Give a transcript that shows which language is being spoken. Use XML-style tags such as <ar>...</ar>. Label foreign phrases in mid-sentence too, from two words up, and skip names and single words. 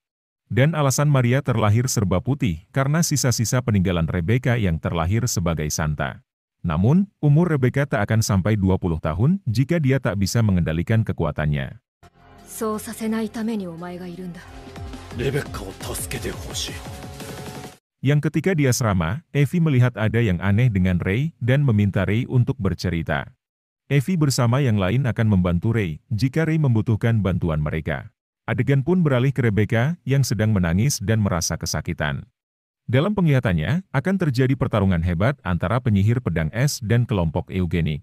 <id>Dan alasan Maria terlahir serba putih karena sisa-sisa peninggalan Rebecca yang terlahir sebagai Santa. Namun, umur Rebecca tak akan sampai 20 tahun jika dia tak bisa mengendalikan kekuatannya.</id> <ja>Rebeccaを助けてほしい。</ja> <id>Yang ketika di asrama, Evie melihat ada yang aneh dengan Rey dan meminta Rey untuk bercerita. Evie bersama yang lain akan membantu Rey jika Rey membutuhkan bantuan mereka. Adegan pun beralih ke Rebecca yang sedang menangis dan merasa kesakitan. Dalam penglihatannya, akan terjadi pertarungan hebat antara penyihir pedang es dan kelompok eugenik.</id>